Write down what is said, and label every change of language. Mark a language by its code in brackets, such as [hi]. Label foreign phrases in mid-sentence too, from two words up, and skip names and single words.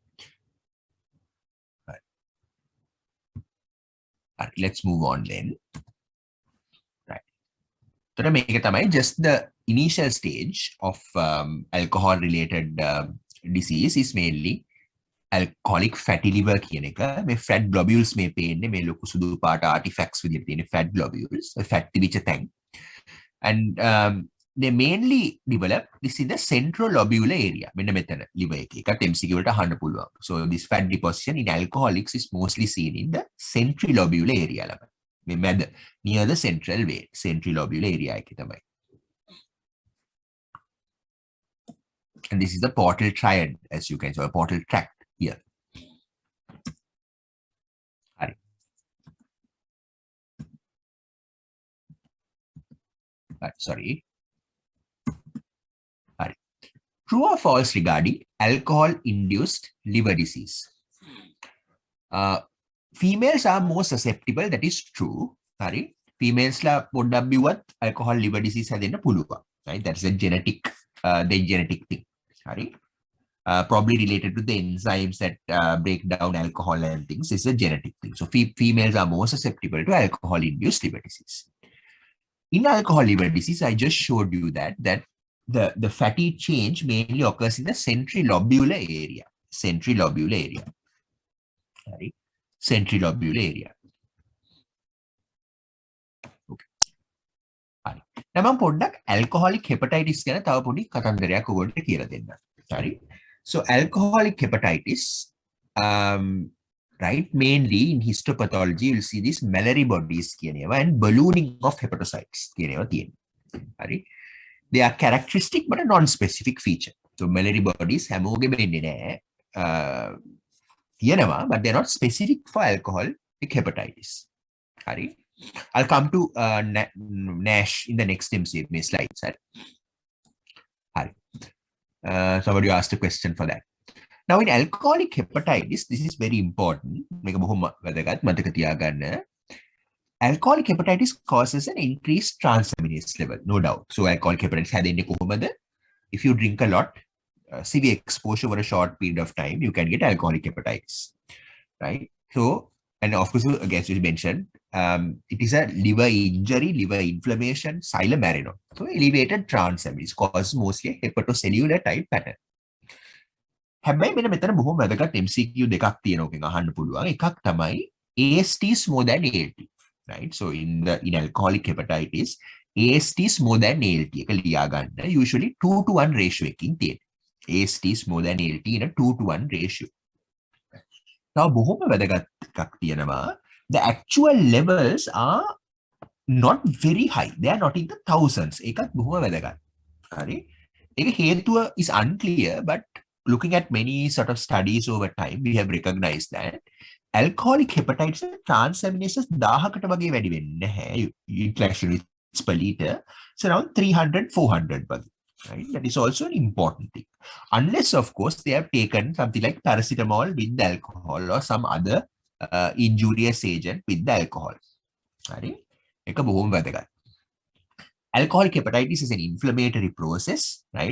[en] Right, let's move on then. Right. So just the initial stage of alcohol-related disease is mainly alcoholic fatty liver [si] කියන එක. මේ [en] fat globules [si] මේ පේන්නේ මේ ලොකු සුදු පාට artifacts විදිහට තියෙන [en] fat globules, [si] fat තිබිච්ච තැන්. [en] And they mainly develop this in the centrolobular area. [si] මෙන්න මෙතන liver එකේ. ඒකට MCQ වලට අහන්න පුළුවන්. [en] So this fat deposition in alcoholics is mostly seen in the centrilobular area ළම. [si] මේ මැද [en] near the central vein, centrilobular area [si] එකේ තමයි. [en] And this is the portal triad, as you can see, a portal tract here. Right. Right, sorry. True or false regarding alcohol-induced liver disease? Females are more susceptible, that is true. [si] Sorry. Females la පොඩ්ඩක් බිව්වත් [en] alcohol liver disease [si] හැදෙන්න පුළුවන්. [en] Right? That's a genetic thing. Sorry. Probably related to the enzymes that break down alcohol and things. It's a genetic thing. So females are more susceptible to alcohol-induced liver disease. In alcohol liver disease, I just showed you that the fatty change mainly occurs in the centrilobular area. Centrilobular area. Right? Centrilobular area. [si] දැන් මම පොඩ්ඩක් [en] alcoholic hepatitis [si] ගැන තව පොඩි කතන්දරයක් ඔයගොල්ලන්ට කියලා දෙන්න. හරි. [en] So alcoholic hepatitis, right, mainly in histopathology you'll see these Mallory bodies [si] කියන ඒවා [en] and ballooning of hepatocytes [si] කියන ඒවා තියෙනවා. හරි. [en] They are characteristic but a non-specific feature. [si] So [en] Mallory bodies [si] හැමෝගෙම ඉන්නේ නැහැ. [en] තියෙනවා but they're not specific for alcoholic hepatitis. Hari. I'll come to NASH in the next MCMA slides. Hari. Somebody asked a question for that. Now in alcoholic hepatitis, this is very important. [si] මේක බොහොම වැදගත් මතක තියාගන්න. [en] Alcoholic hepatitis causes an increased transaminase level, no doubt. So alcoholic hepatitis [si] හැදෙන්නේ කොහොමද? [en] If you drink a lot, severe exposure over a short period of time, you can get alcoholic hepatitis, right? So, and of course, as you mentioned, it is a liver injury, liver inflammation, xylem arenum. So elevated transaminase causes mostly a hepatocellular type pattern. [si] හැබැයි මෙතන බොහොම වැදගත් MCQ දෙකක් තියෙනවා එකෙන් අහන්න පුළුවන්. එකක් තමයි [en] AST is more than ALT, right? So in alcoholic hepatitis, AST is more than ALT [si] එක ලියා ගන්න. Usually 2-to-1 ratio එකකින් තියෙනවා. [en] AST is more than ALT in a 2-to-1 ratio. Now, [si] බොහොම වැදගත් එකක් තියෙනවා. [en] The actual levels are not very high. They are not in the thousands. [si] ඒකත් බොහොම වැදගත්. හරි. ඒක හේතුව [en] is unclear, but looking at many sort of studies over time, we have recognized that alcoholic hepatitis transaminases [si] 1000කට වගේ වැඩි වෙන්නේ නැහැ. [en] Interaction rates per liter. It's around 300-400 වගේ. Right? That is also an important thing. Unless, of course, they have taken something like paracetamol with the alcohol or some other injurious agent with the alcohol. Right? Alcoholic hepatitis is an inflammatory process, right?